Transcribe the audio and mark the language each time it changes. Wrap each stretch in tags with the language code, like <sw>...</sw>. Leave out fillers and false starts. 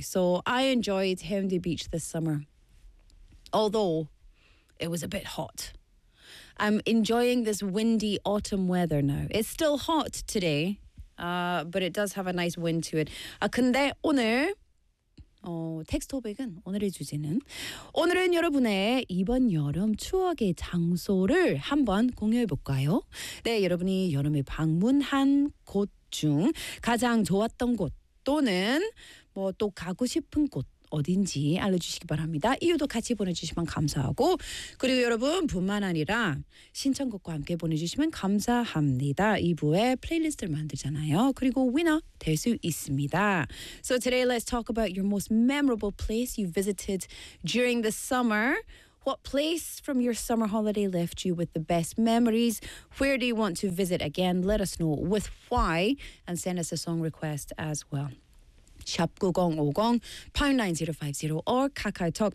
<en>So I enjoyed Haeundae Beach this summer, although it was a bit hot. I'm enjoying this windy autumn weather now. It's still hot today, but it does have a nice wind to it.</en> <ko>근데 오늘 텍스트 토픽은 오늘의 주제는 오늘은 여러분의 이번 여름 추억의 장소를 한번 공유해볼까요? 네, 여러분이 여름에 방문한 곳 중 가장 좋았던 곳 또는 뭐 또 가고 싶은 곳 어딘지 알려주시기 바랍니다. 이유도 같이 보내주시면 감사하고 그리고 여러분 뿐만 아니라 신청곡과 함께 보내주시면 감사합니다. 2부에 플레이리스트를 만들잖아요. 그리고 위너 될 수 있습니다.</ko> <en>So today let's talk about your most memorable place you visited during the summer. What place from your summer holiday left you with the best memories? Where do you want to visit again? Let us know with why and send us a song request as well. Shop 9050, #9050 or KakaoTalk.</en>